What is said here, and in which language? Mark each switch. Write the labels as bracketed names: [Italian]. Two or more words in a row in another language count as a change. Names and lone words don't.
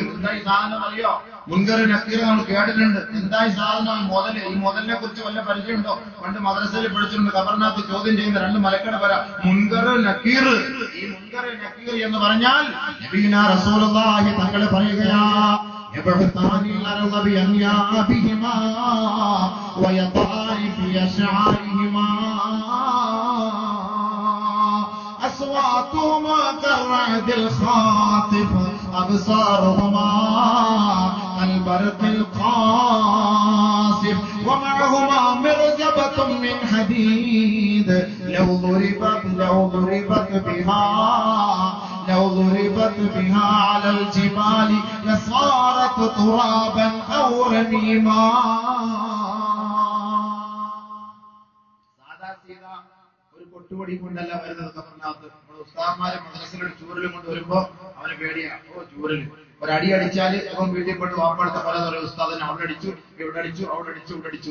[Malayalam] എന്താ ഈ സാധനം അറിയോ? മുൻകർ നക്കീർ നമ്മൾ കേട്ടിട്ടുണ്ട്. എന്താ ഈ സാധനം? ഈ മുതലിനെ കുറിച്ച് വല്ല പരിചയമുണ്ടോ? പണ്ട് മദ്രസയിൽ പഠിച്ചിട്ടുണ്ട്. കബറിനകത്ത് ചോദ്യം ചെയ്യുന്ന രണ്ട് മലക്കട വരാം, മുൻകർ നക്കീർ. ഈ മുൻകർ നക്കീർ എന്ന് പറഞ്ഞാൽ [Arabic] نبينا رسول الله [Malayalam] തങ്ങൾ പറയുകയാ, [Arabic] يبعثان الأرض بأنيابهما ويطعان في أشعارهما أصواتهما كالرعد الخاطف أبصارهما كالبرق القاصف ومعهما مرزبة من حديد لو ضربت بها على الجبال لصارت ترابا أو رميما. [Malayalam] ഒരു കൊട്ടുപടി കൊണ്ടല്ല വരുന്നത് കബറിനകത്ത്. നമ്മുടെ ഉസ്താദ്മാര് മദ്രസയിലൊരു ചൂരലും കൊണ്ട് വരുമ്പോ അവന് പേടിയാ. ചൂരല് ഒരടി അടിച്ചാല് അവൻ വീട്ടിൽ പെട്ട് വാപ്പടുത്ത പല പറയും, ഉസ്താദിനെ അവിടെ അടിച്ചു, ഇവിടെ അടിച്ചു, അവിടെ അടിച്ചു, ഇവിടെ അടിച്ചു.